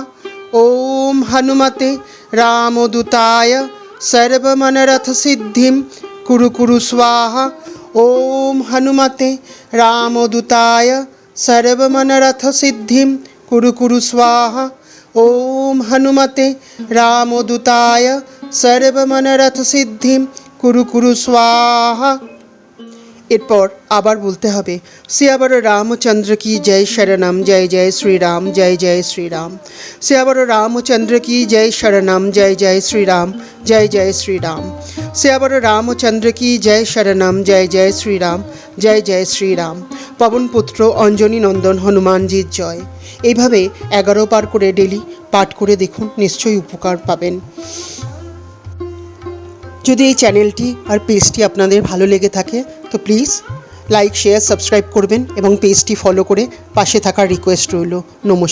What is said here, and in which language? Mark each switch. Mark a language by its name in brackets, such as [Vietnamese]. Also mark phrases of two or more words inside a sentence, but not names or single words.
[Sanskrit] ओम हनुमते रामदूताय सर्वमनरथ सिद्धिं कुरु कुरु स्वाहा। ओम हनुमते रामदूताय सर्वमनरथ सिद्धिं कुरु कुरु स्वाहा। ओम हनुमते रामदूताय सर्वमनरथ सिद्धिं कुरु कुरु स्वाहा। [Bangla] এরপর আবার বলতে হবে, [Hindi] सियावर रामचंद्र की जय शरणम, जय जय श्री राम, जय जय श्री राम। सियावर रामचंद्र की जय शरणम, जय जय श्री राम, जय जय श्री राम। सियावर रामचंद्र की जय शरणम, जय जय श्री राम, जय जय श्री राम। [Bangla] পবন পুত্র অঞ্জনী নন্দন হনুমানজির জয়। এইভাবে 11 বার করে ডেলি পাঠ করে দেখুন, নিশ্চয়ই উপকার পাবেন। যদি এই চ্যানেলটি আর পেজটি আপনাদের ভালো লেগে থাকে তো [English] please like, share, subscribe [Bangla] করবেন এবং পেজটি ফলো করে পাশে থাকার রিকোয়েস্ট রইল।